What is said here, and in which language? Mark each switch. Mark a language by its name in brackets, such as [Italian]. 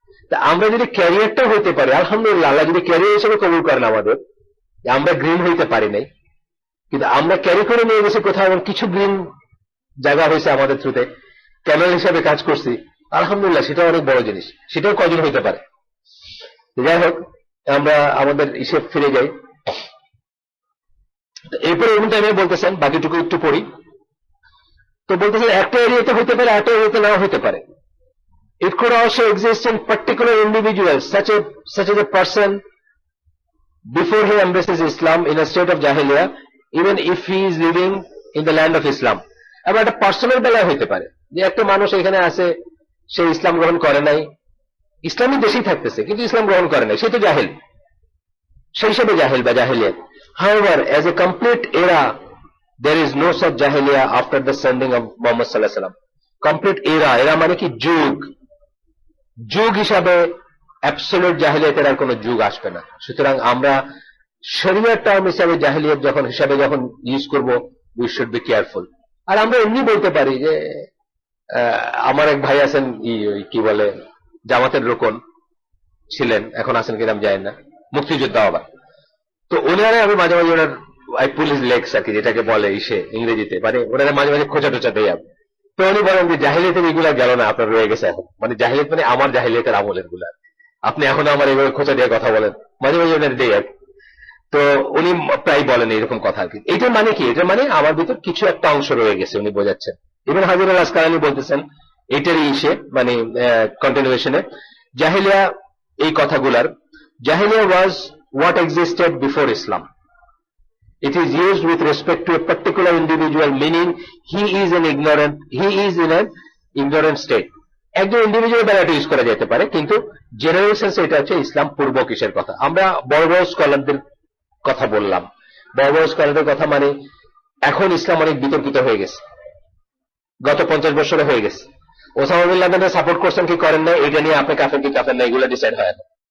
[Bangla] তা আমরা যদি ক্যারিয়ারটা হইতে পারি, আলহামদুলিল্লাহ, আল্লাহ যদি ক্যারিয়ার হিসেবে কবুল করেন আমাদের, আমরা গ্রিন হইতে পারি নাই, কিন্তু আমরা ক্যারি করে নিয়ে গেছি কোথাও, এমন কিছু গ্রিন জায়গা হয়েছে আমাদের থ্রুতে, ক্যানেল হিসাবে কাজ করছি, আলহামদুলিল্লাহ, সেটা অনেক বড় জিনিস, সেটাও কজন হইতে পারে। যাই হোক, আমরা আমাদের ইসে ফিরে যাই। এরপরে এমন টাইমে বলতেছেন, বাকিটুকু একটু পড়ি। তো বলতেছেন একটা এরিয়াতে হইতে পারে, একটা এরিয়াতে নাও হইতে পারে। [English] It could also exist in particular individuals, such as a person before he embraces Islam in a state of Jahiliyyah, even if he is living in the land of Islam. [Bangla] আবার একটা পার্সোনাল বেলায় হইতে পারে যে একটা মানুষ এখানে আছে, সে ইসলাম গ্রহণ করে নাই, ইসলামী দেশেই থাকতেছে কিন্তু ইসলাম গ্রহণ করে নাই, সে তো জাহেল, সেই হিসেবে জাহেল বা জাহেলিয়াত। [English] However, as a complete era, there is no such Jahiliyyah after the sending of Muhammad sallallahu alaihi wasallam. [Bangla] Complete era মানে কি যুগ, যুগ হিসাবে অ্যাবসলিউট জাহেলিয়াতের আর কোনো যুগ আসবে না। সুতরাং আমরা শরীয়ত টার্ম হিসাবে জাহেলিয়াত যখন ইউজ করব, [English] We should be careful. [Bangla] আর আমরা এমনি বলতে পারি যে আমার এক ভাই আছেন কি বলে জামাতের রোকন, ছিলেন, এখন আছেন কিনা আমি জানি না, মুক্তিযোদ্ধা আবার। তো ওনারা আমি মাঝে মাঝে ওনার পুলিশ লেগস আর কি যেটাকে বলে ইসে ইংরেজিতে, মানে ওনারা মাঝে মাঝে খোঁচা টোচা দেয়। তো উনি বলেন যে জাহিলিয়াতের এগুলা গেল না, আপনার রয়ে গেছে এখন, মানে জাহিলিয়াত মানে আমার জাহিলিয়াতের আমলের গুলা, আপনি এখন আমার এইভাবে খোঁচা দিয়ে কথা বলেন, মাঝে মাঝে ওনার দেয় আর কি। তো উনি প্রায় বলেন এরকম কথা আর কি। এটার মানে কি? এটার মানে আমার ভিতর কিছু একটা অংশ রয়ে গেছে, উনি বোঝাচ্ছেন। ইবনে হাজার আল আসকালানী বলতেছেন এটারই ইসে মানে কন্টিনিউশনে, জাহিলিয়া এই কথাগুলার, জাহিলিয়া [English] Was what existed before Islam. It is used with respect to a particular individual, meaning he is in an ignorant state. [Bangla] একজন ইন্ডিভিজুয়াল দ্বারা এটা ইউজ করা যেতে পারে, কিন্তু জেনারেল সেন্সে এটা হচ্ছে ইসলাম পূর্ব কিসের কথা। আমরা বড় বড় স্কলারদের কথা বললাম, বড় বড় স্কলারদের কথা, মানে এখন ইসলাম অনেক বিতর্কিত হয়ে গেছে, গত 50 বছরে হয়ে গেছে। ওসামা বিন লাদেনকে সাপোর্ট করছেন কি করেন না, এটা নিয়ে আপনি কাফের কি কাফের না, এগুলো ডিসাইড হয় না।